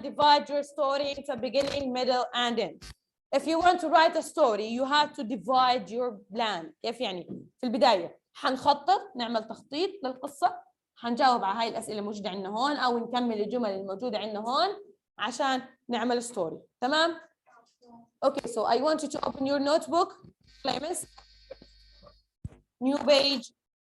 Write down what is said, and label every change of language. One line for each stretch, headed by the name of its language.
English: Divide your story into beginning, middle, and end. If you want to write a story, you have to divide your plan.
Arabic: كيف يعني؟ في البداية حنخطط، نعمل تخطيط للقصة، حنجاوب على هاي الأسئلة الموجودة عندنا هون أو نكمل الجمل الموجودة عندنا هون عشان نعمل ستوري.
English: تمام؟ Okay, so I want you to open your notebook. Miss. New page.